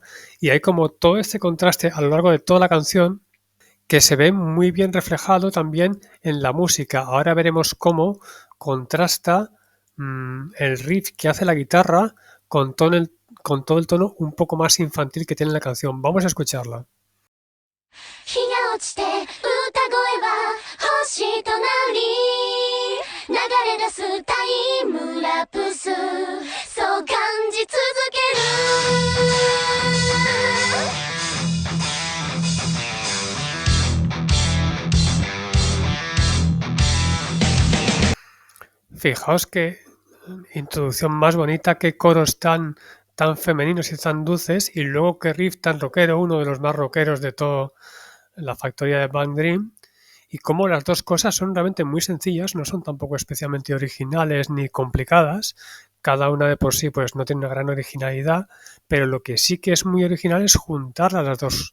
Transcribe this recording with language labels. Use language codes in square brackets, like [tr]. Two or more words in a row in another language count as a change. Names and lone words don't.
[es] Y hay como todo este contraste a lo largo de toda la canción que se ve muy bien reflejado también en la música. Ahora veremos cómo contrasta el riff que hace la guitarra con todo el tono un poco más infantil que tiene la canción. Vamos a escucharla. [ja] 日が落ちて歌声は星となり流れ出すタイムラプスそう感じ続ける [es] Fijaos que introducción más bonita, qué coros tan femeninos y tan dulces, y luego qué riff tan rockero, uno de los más rockeros de toda la factoría de Bang Dream, y cómo las dos cosas son realmente muy sencillas, no son tampoco especialmente originales ni complicadas, cada una de por sí pues no tiene una gran originalidad, pero lo que sí que es muy original es juntar las dos.